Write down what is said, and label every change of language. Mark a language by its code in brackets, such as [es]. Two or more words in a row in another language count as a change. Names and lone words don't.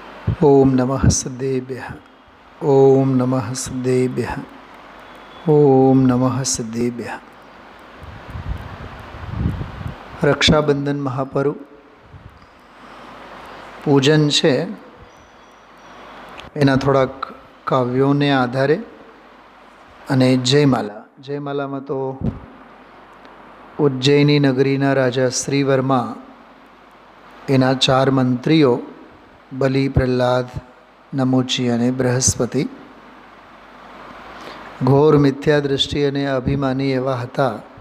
[sa] ओम नमः सद्देभ्यः। ओम नमः सद्देभ्यः। ओम नमः सद्देभ्यः। [gu] રક્ષાબંધન મહાપર્વ પૂજન છે એના થોડાક કાવ્યોને આધારે અને જયમાલામાં તો ઉજ્જૈની નગરીના રાજા શ્રીવર્મા એના 4 મંત્રીઓ બલિ, પ્રહલાદ, નમુચી અને બૃહસ્પતિ ઘોર મિથ્યા દૃષ્ટિ અને અભિમાની એવા હતા.